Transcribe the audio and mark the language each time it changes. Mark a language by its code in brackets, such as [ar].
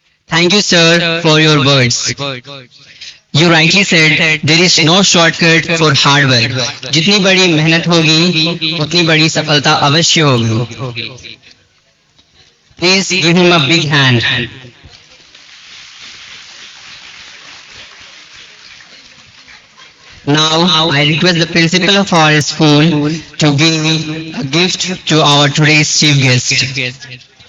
[en] Thank you, sir, for your words. You rightly said there is no shortcut for hard work. [hi] जितनी बड़ी मेहनत होगी उतनी बड़ी सफलता अवश्य होगी. [en] Please give him a big hand. Now I request the principal of our school to give a gift to our today's chief guest.